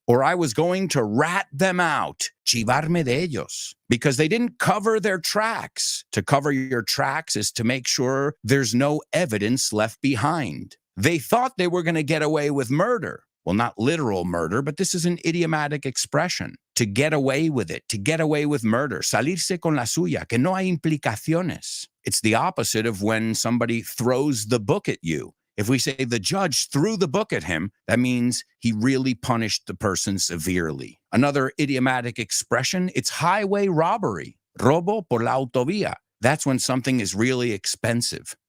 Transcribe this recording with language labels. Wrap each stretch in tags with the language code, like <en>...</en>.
<en>Or I was going to rat them out,</en> <es>chivarme de ellos,</es> <en>because they didn't cover their tracks. To cover your tracks is to make sure there's no evidence left behind. They thought they were going to get away with murder. Well, not literal murder, but this is an idiomatic expression. To get away with it, to get away with murder.</en> <es>Salirse con la suya, que no hay implicaciones.</es> <en>It's the opposite of when somebody throws the book at you. If we say the judge threw the book at him, that means he really punished the person severely. Another idiomatic expression, it's highway robbery.</en> <es>Robo por la autovía.</es> <en>That's when something is really expensive.</en>